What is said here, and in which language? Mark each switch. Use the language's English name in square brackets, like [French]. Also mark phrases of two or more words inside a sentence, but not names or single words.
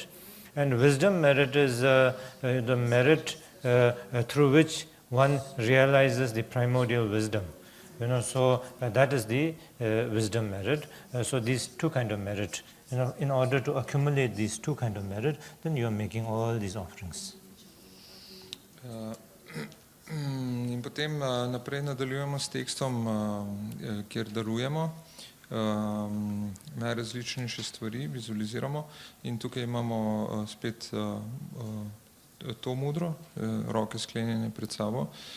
[English] And wisdom merit is the merit through which one realizes the primordial wisdom, so that is the wisdom merit. So these two kind of merit, in order to accumulate these two kind of merit, then you are making all these offerings. [Slovenian] In potem naprej nadaljujemo s tekstom, kjer darujemo najrazličnejše stvari, vizualiziramo in tukaj imamo spet to mudro, roke sklenjene pred sabo